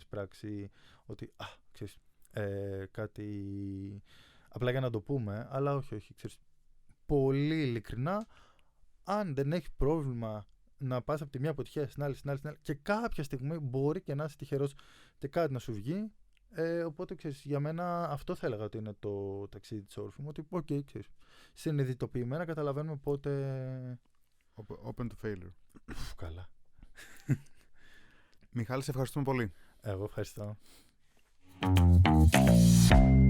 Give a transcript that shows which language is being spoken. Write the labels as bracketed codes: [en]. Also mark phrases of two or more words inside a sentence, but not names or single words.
[el] πράξη, ότι ξέρεις, κάτι απλά για να το πούμε, αλλά όχι, ξέρεις, πολύ ειλικρινά, αν δεν έχει πρόβλημα να πας από τη μια αποτυχία στην άλλη και κάποια στιγμή μπορεί και να είσαι τυχερός και κάτι να σου βγει, οπότε ξέρεις, για μένα αυτό θα έλεγα ότι είναι το ταξίδι της Orpheum, ότι ξέρεις, συνειδητοποιημένα καταλαβαίνουμε πότε... [en] Open to failure. [el] Καλά. Μιχάλη, σε ευχαριστούμε πολύ. Εγώ ευχαριστώ.